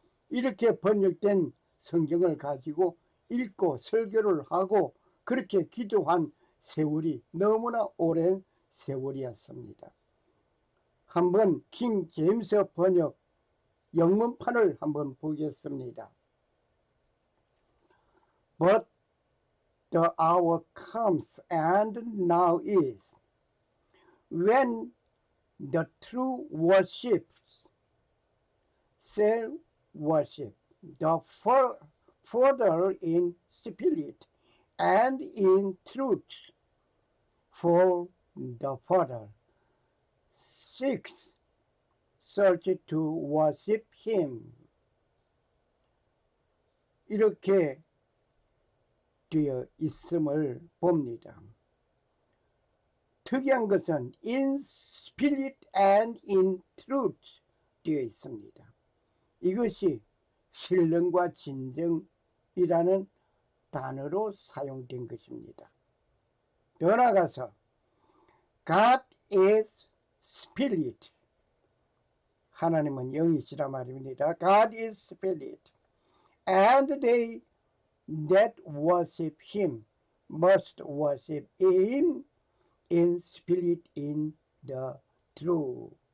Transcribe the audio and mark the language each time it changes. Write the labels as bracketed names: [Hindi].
[Korean] 이렇게 번역된 성경을 가지고 읽고 설교를 하고 그렇게 기도한 세월이 너무나 오랜 세월이었습니다. 한번 킹 제임스 번역 영문판을 한번 보겠습니다. [English] But the hour comes and now is when the true worshippers shall worship the Father in spirit and in truth, for the Father seeks search to worship him. [Korean] 이렇게 되어 있음을 봅니다. 특이한 것은 [English] in spirit and in truth [Korean] 되어 있습니다. 이것이 신령과 진정이라는 단어로 사용된 것입니다. 더 나아가서 [English] God is spirit, [Korean] 하나님은 영이시라 말입니다. [English] God is spirit, and they that worship him must worship him in spirit in the truth.